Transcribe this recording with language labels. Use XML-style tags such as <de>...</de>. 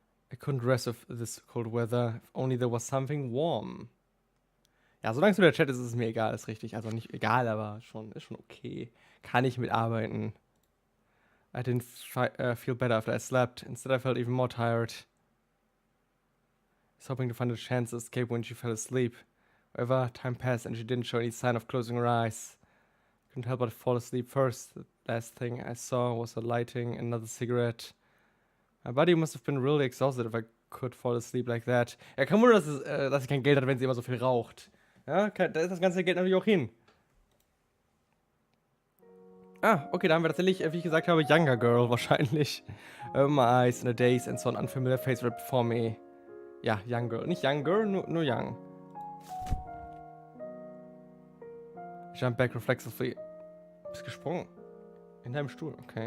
<en>I couldn't rest of this cold weather, if only there was something warm.</en> <de>Ja, solange es nur der Chat ist, ist es mir egal, ist richtig. Also nicht egal, aber ist schon okay. Kann ich mitarbeiten.</de> <en>I didn't feel better after I slept. Instead, I felt even more tired. I was hoping to find a chance to escape when she fell asleep. However, time passed and she didn't show any sign of closing her eyes. I couldn't help but fall asleep first. The last thing I saw was her lighting another cigarette. My body must have been really exhausted if I could fall asleep like that.</en> <de>Ja, kein Wunder, dass sie kein Geld hat, wenn sie immer so viel raucht. Ja, da ist das ganze Geld natürlich auch hin. Ah, okay, da haben wir tatsächlich, wie ich gesagt habe, Younger Girl wahrscheinlich.</de> <en>My eyes in a daze and saw an unfamiliar face right before me. Ja, Young Girl.</en> <de>Nicht Young Girl, nur Young.</de> <en>I jumped back reflexively.</en> <de>Du bist gesprungen. In deinem Stuhl, okay.</de>